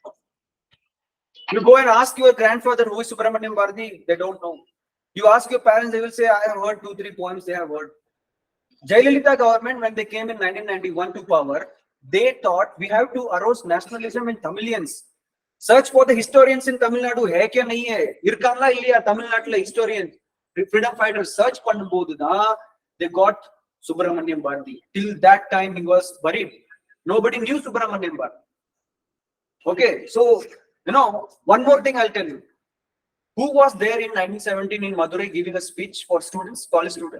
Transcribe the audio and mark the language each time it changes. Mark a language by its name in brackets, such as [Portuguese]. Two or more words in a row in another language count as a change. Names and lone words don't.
[English] You go and ask your grandfather who is Subramaniam Bharati, they don't know. You ask your parents, they will say, I have heard 2-3 poems they have heard. Jayalalitha government, when they came in 1991 to power, they thought we have to arouse nationalism in Tamilians. Search for the historians in Tamil Nadu. [Hindi] है क्या नहीं है? [Tamil] இருக்காங்களா இல்லையா [English] Tamil Nadu historian, freedom fighters. Search [Tamil] பண்ணும்போது டா [English] they got Subramaniam Bharati. Till that time he was buried. Nobody knew Subramaniam Bharati. Okay, so one more thing I'll tell you. Who was there in 1917 in Madurai giving a speech for students, college students?